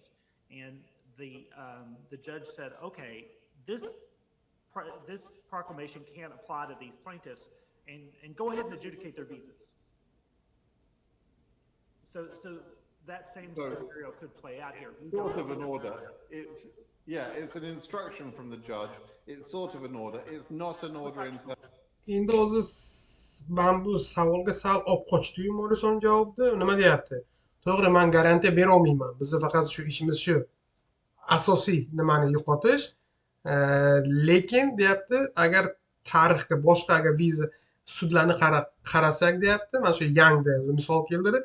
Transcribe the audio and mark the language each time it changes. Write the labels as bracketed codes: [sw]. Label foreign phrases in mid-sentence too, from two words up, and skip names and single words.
[en] And the judge said, okay, this proclamation can't apply to these plaintiffs, and go ahead and adjudicate their visas. So that same scenario could play out here. Sort of an order. It's an instruction from the judge. It's sort of an order. It's not an order in terms. [uz] Endi o'zi men bu savolga sal olib qochdim. Morrison javobda nima deyapti? To'g'ri, men garantiya bera olmayman. Bizning faqat shu ishimiz shu. Asosiy nimani yo'qotish. Lekin deyapti, agar tarixga boshqa agar viza sudlarni qarasak deyapti, mana shu Yangda misol keltirdi.